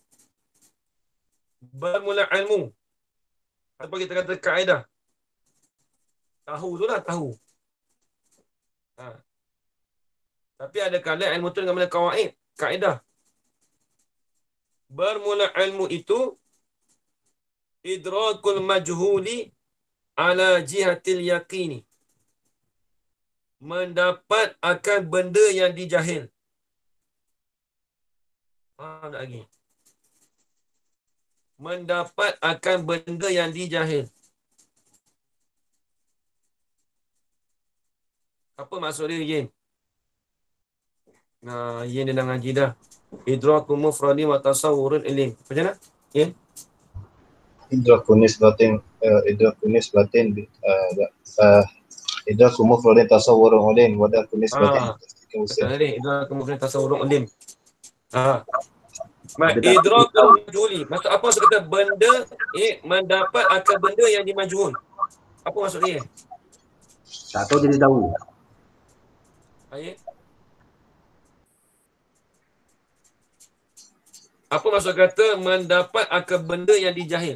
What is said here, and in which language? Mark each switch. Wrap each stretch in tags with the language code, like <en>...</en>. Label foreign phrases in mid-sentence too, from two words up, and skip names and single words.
<ms>Bermula ilmu. Apa kita kata kaedah? Tahu tu lah, tahu. Tapi ada kala ilmu tu dengan mana kawaid, kaedah. Bermula ilmu itu</ms> <ar>إدراك المجهول على جهة اليقين.</ar> <ms>Mendapat akan benda yang dijahil. Faham tak lagi? Mendapat akan benda yang dijahil. Apa maksud dia, Yin? Yin dia dah ngaji dah.</ms> <ar>إدراك مفرد وتصور علم.</ar> <ms>Macam mana? Yin?</ms> <ar>إدراك نسبة إدراك مفرد تصور علم وإدراك نسبة tadi إدراك مفرد تصور علم. إدراك المجهول.</ar> <ms>Maksud apa maksud kata benda mendapat akan benda yang dimajhul? Apa maksud dia? Tak tahu jadi tahu. Ayat. Apa maksud kata mendapat akan benda yang dijahil?</ms>